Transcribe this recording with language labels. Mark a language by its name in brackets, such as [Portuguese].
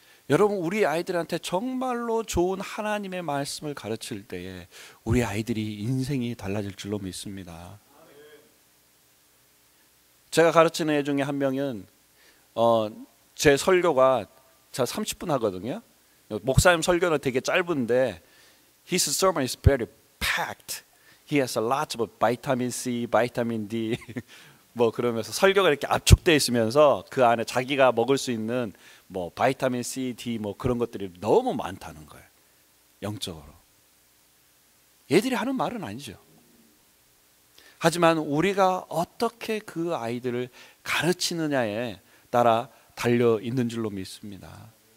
[Korean] 여러분, 우리 아이들한테 정말로 좋은 하나님의 말씀을 가르칠 때에 우리 아이들이 인생이 달라질 줄로 믿습니다. 제가 가르치는 애 중에 한 명은 제 설교가 저 30분 하거든요. 목사님 설교는 되게 짧은데 [English] His sermon is very packed. He has a lot of vitamin C, vitamin D [Korean] 뭐 그러면서 설교가 이렇게 압축되어 있으면서 그 안에 자기가 먹을 수 있는 뭐 바이타민 C, D 뭐 그런 것들이 너무 많다는 거예요. 영적으로. 얘들이 하는 말은 아니죠. 하지만 우리가 어떻게 그 아이들을 가르치느냐에 따라 달려 있는 줄로 믿습니다.